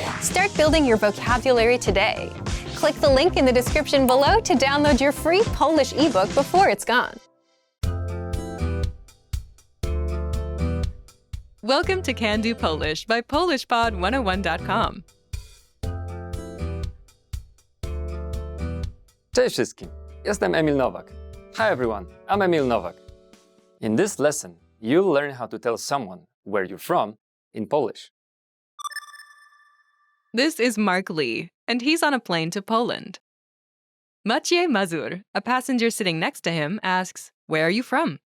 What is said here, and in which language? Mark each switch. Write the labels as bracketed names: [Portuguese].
[English] Start building your vocabulary today. Click the link in the description below to download your free Polish ebook before it's gone. Welcome to Can Do Polish by PolishPod101.com. [Polish] Cześć wszystkim, jestem Emil Nowak. [English] Hi everyone, I'm Emil Nowak. In this lesson, you'll learn how to tell someone where you're from in Polish. This is Mark Lee, and he's on a plane to Poland. Maciej Mazur, a passenger sitting next to him, asks, "Where are you from?"